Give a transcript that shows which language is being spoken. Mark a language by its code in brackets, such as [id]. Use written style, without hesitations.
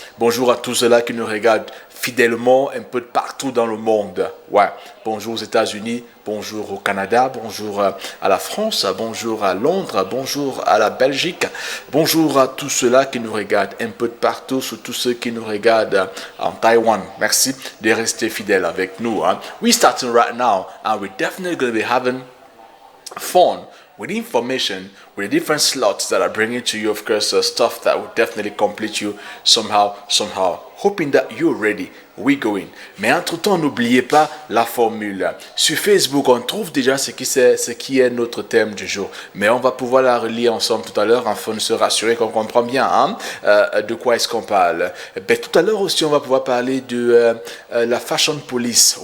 [fr] Bonjour à tous ceux-là qui nous regardent fidèlement un peu de partout dans le monde. Ouais. Bonjour aux États-Unis, bonjour au Canada, bonjour à la France, bonjour à Londres, bonjour à la Belgique, bonjour à tous ceux-là qui nous regardent un peu de partout, surtout ceux qui nous regardent en Taïwan. Merci de rester fidèles avec nous. Hein. [en] We're starting right now and we're definitely going to be having fun with information, with different slots that are bringing to you, of course, stuff that will definitely complete you somehow. Hoping that you're ready, we're going. [fr] Mais entre-temps, n'oubliez pas la formule. Sur Facebook, on trouve déjà ce qui est notre thème du jour. Mais on va pouvoir la relire ensemble tout à l'heure afin de se rassurer qu'on comprend bien de quoi est-ce qu'on parle. Ben, tout à l'heure aussi, on va pouvoir parler de la Fashion Police.